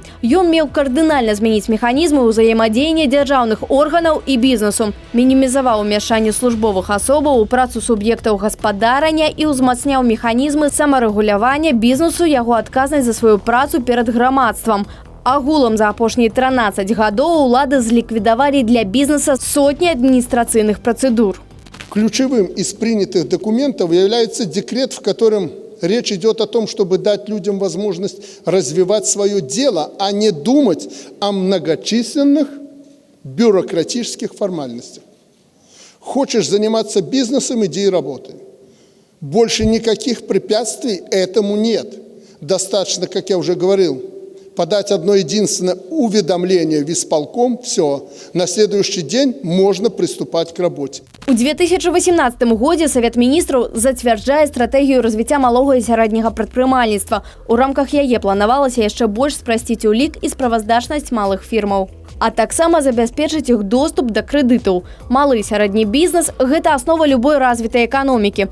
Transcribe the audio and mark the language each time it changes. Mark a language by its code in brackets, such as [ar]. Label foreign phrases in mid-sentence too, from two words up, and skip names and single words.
[be] Ён меў кардынальна змяніць механізмы ўзаемадзеяння дзяржаўных органаў і бізнесу, мінімізаваў умяшанне службовых асобаў у працу суб'ектаў гаспадарання і ўзмацняў механізмы самарэгулявання бізнесу, яго адказнасць за сваю працу перад грамадствам. Агулам за апошнія 13 гадоў улады зліквідавалі для бізнеса сотні адміністрацыйных працэдур. [ru] Ключевым из принятых документов является декрет, в котором речь идет о том, чтобы дать людям возможность развивать свое дело, а не думать о многочисленных бюрократических формальностях. Хочешь заниматься бизнесом – иди и работай. Больше никаких препятствий этому нет. Достаточно, как я уже говорил, подать одно единственное уведомление в исполком, все, на следующий день можно приступать к работе. [be] У 2018 годзе Савет міністраў зацвярджае стратэгію развіцця малога і сярэдняга прадпрымальніцтва. У рамках яе планавалася яшчэ больш спрасціць улік і справаздачнасць малых фірмаў. А таксама забяспечыць іх доступ да крэдытаў. Малы і сярэдні бізнес – гэта аснова любой развітай эканомікі.